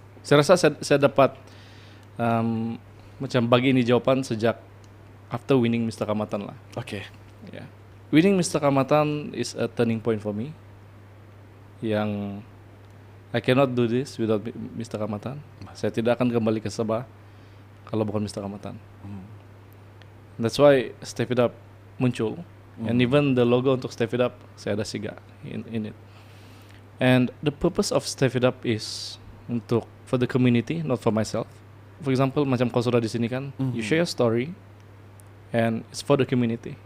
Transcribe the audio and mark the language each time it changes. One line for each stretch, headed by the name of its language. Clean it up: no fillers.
Malay: Saya rasa saya dapat macam bagi ini jawaban sejak
English: after winning Mr.
Malay: Kamatan lah.
English: Okay. Yeah. Winning Mr. Kamatan is a turning point for me. Yang I cannot do this without Mr. Kamatan.
Malay: Saya tidak akan kembali ke Sabah kalau bukan Mr. Kamatan.
English: That's why Step It Up
Malay: muncul.
English: And even the logo
Malay: untuk
English: Step It Up,
Malay: saya ada
English: Siga in it. And the purpose of Step It Up is for the community, not for myself. For example,
Malay: macam kau sudah di sini kan,
English: you share your story, and it's for the community.